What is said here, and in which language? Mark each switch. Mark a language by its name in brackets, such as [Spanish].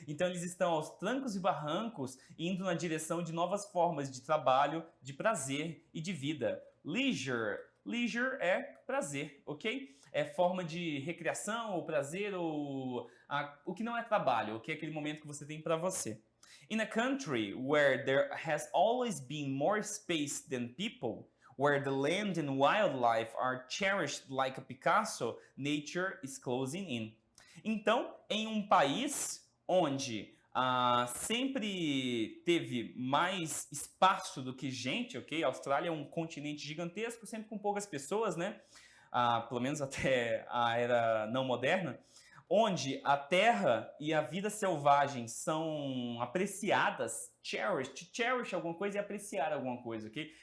[Portuguese] Então eles estão aos trancos e barrancos indo na direção de novas formas de trabalho, de prazer e de vida. Leisure. Leisure é prazer, ok? É forma de recreação ou prazer ou o que não é trabalho, ok? Aquele momento que você tem para você. [English] In a country where there has always been more space than people, where the land and wildlife are cherished like a Picasso, nature is closing in. [Portuguese] Então, em um país onde sempre teve mais espaço do que gente, ok? A Austrália é um continente gigantesco, sempre com poucas pessoas, né? Pelo menos até a era não moderna, onde a terra e a vida selvagem são apreciadas, cherish alguma coisa e apreciar alguma coisa, ok?